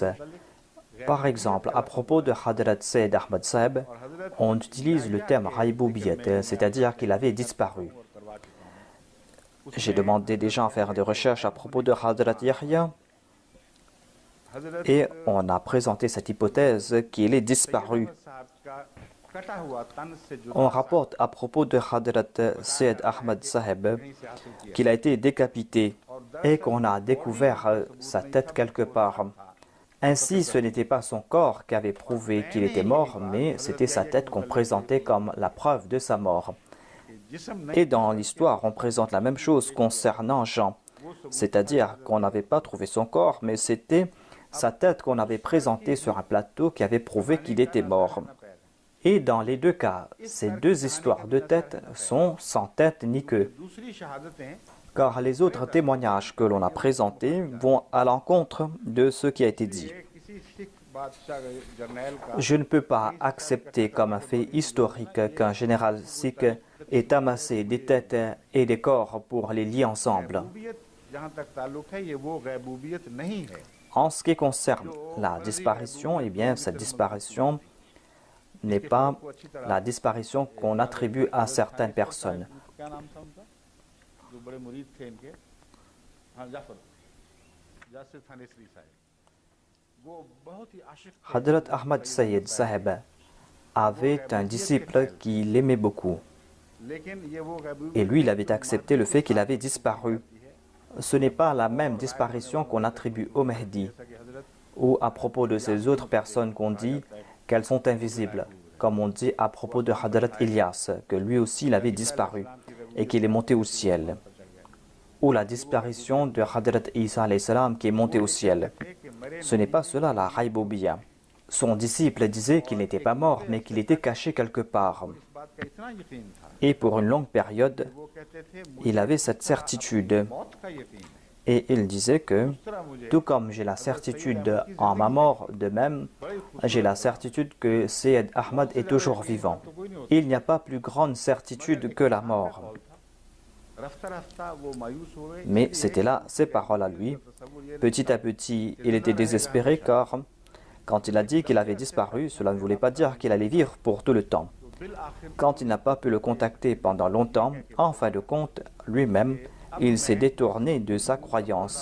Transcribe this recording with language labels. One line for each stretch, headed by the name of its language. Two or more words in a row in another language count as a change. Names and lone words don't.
French: Par exemple, à propos de Hadrat Sayyid Ahmad Sahib, on utilise le terme Raibubiyat, c'est-à-dire qu'il avait disparu. J'ai demandé des gens à faire des recherches à propos de Hadrat Yahya et on a présenté cette hypothèse qu'il est disparu.
Urdu: کٹا ہوا تن سے جدا
French: On rapporte à propos de Hadrat Sayyid Ahmad Sahib qu'il a été décapité et qu'on a découvert sa tête quelque part. Ainsi, ce n'était pas son corps qui avait prouvé qu'il était mort, mais c'était sa tête qu'on présentait comme la preuve de sa mort.
Urdu: जिस्म
French: Et dans l'histoire, on présente la même chose concernant Jean, c'est-à-dire qu'on n'avait pas trouvé son corps, mais c'était sa tête qu'on avait présentée sur un plateau qui avait prouvé qu'il était mort. Et dans les deux cas, ces deux histoires de tête sont sans tête ni queue,
Urdu: دوسری شہادتیں
French: car les autres témoignages que l'on a présentés vont à l'encontre de ce qui a été dit.
Urdu: کسی سکھ بادشاہ جرنیل کا
French: Je ne peux pas accepter comme un fait historique qu'un général sikh ait amassé des têtes et des corps pour les lier ensemble.
Urdu: غیبوبیت جہاں تک تعلق ہے یہ وہ غیبوبیت نہیں ہے
French: En ce qui concerne la disparition, eh bien, cette disparition n'est pas la disparition qu'on attribue à certaines personnes.
Urdu: کیا نام تھا ان کا جو بڑے مرید تھے ان کے ہاں جعفر جاسر تھانیسری صاحب وہ بہت ہی عاشق تھے
French: Hadrat Ahmad Sayyid Sahib avait un disciple qui l'aimait beaucoup.
Urdu: لیکن یہ وہ غیبوبیت
French: Et lui, il avait accepté le fait qu'il avait disparu. Ce n'est pas la même disparition qu'on attribue au Mahdi, ou à propos de ces autres personnes qu'on dit qu'elles sont invisibles, comme on dit à propos de Hadrat Ilyas, que lui aussi il avait disparu et qu'il est monté au ciel, ou la disparition de Hadrat Isa
Arabic: عليه السلام
French: qui est monté au ciel. Ce n'est pas cela la Raibubiyya. Son disciple disait qu'il n'était pas mort, mais qu'il était caché quelque part.
Urdu: اس بات کا اتنا یقین تھا
French: Et pour une longue période,
Urdu: وہ کہتے تھے
French: il avait cette certitude.
Urdu: موت کا یقین ہے
French: Et il disait que,
Urdu: اس طرح مجھے
French: tout comme j'ai la certitude en ma mort, de même, j'ai la certitude que Sayyid Ahmad est toujours vivant. Il n'y a pas plus grande certitude que la mort.
Urdu: رفتہ رفتہ وہ مایوس ہو گئے
French: Mais c'était là ses paroles à lui. Petit à petit, il était désespéré car, quand il a dit qu'il avait disparu, cela ne voulait pas dire qu'il allait vivre pour tout le temps. Quand il n'a pas pu le contacter pendant longtemps, en fin de compte, lui-même, il s'est détourné de sa croyance.